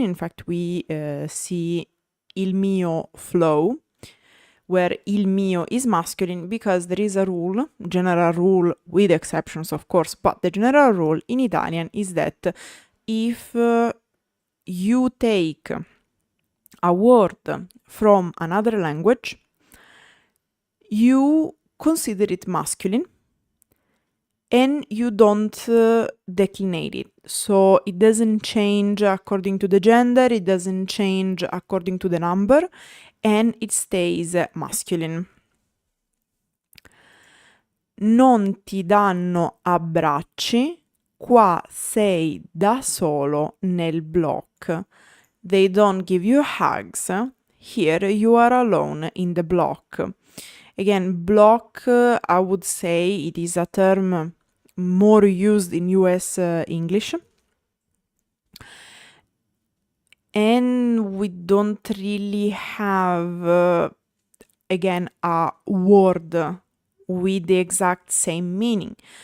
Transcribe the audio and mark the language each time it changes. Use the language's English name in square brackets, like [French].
[English] In fact, we see [Italian] il mio flow, [English] where il mio is masculine, because there is a rule, general rule with exceptions of course, but the general rule in Italian is that if you take a word from another language, you consider it masculine and you don't declinate it. So it doesn't change according to the gender, it doesn't change according to the number, and it stays masculine. [Italian] Non ti danno abbracci, qua sei da solo nel block. [English] They don't give you hugs, here you are alone in the block. Again, block, I would say it is a term more used in US English. And we don't really have, again, a word with the exact same meaning.